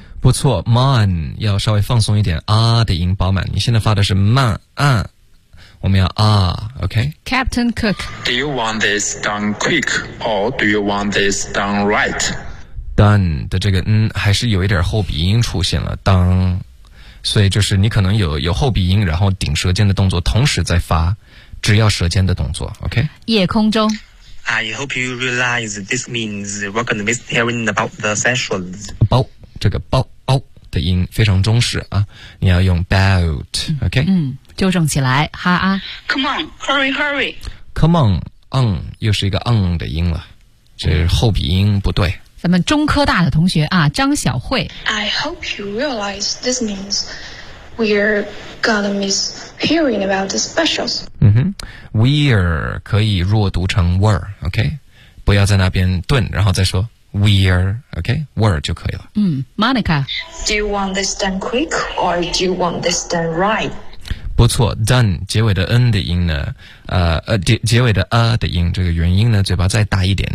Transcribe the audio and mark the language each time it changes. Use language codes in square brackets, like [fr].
[zh] 不错 mon 要稍微放松一点啊的音饱满你现在发的是慢啊我们要OK? [en] Captain Cook. Do you want this done quick or do you want this done right? [zh] Done 的这个还是有一点后鼻音出现了当所以就是你可能有后鼻音然后顶舌尖的动作同时再发只要舌尖的动作 OK? 夜空中。 [en] I hope you realize this means we're going to miss hearing about the specials. [zh] 包，这个包，包的音非常中式啊，你要用 about, OK? 嗯，纠正起来，哈啊。 [en] Come on, hurry, hurry. Come on, [zh] 嗯，又是一个嗯的音了，这后鼻音不对。咱们中科大的同学啊，张小慧。 [en] I hope you realize this means we're gonna miss hearing about the specials. [zh] 嗯哼 ，we're 可以弱读成 were, OK? 不要在那边顿，然后再说 we're, OK? were 就可以了。嗯 ，Monica。 [en] Do you want this done quick or do you want this done right? [zh] 不错 ，done 结尾的 n 的音呢，结尾的 a 的音，这个元音呢，嘴巴再大一点。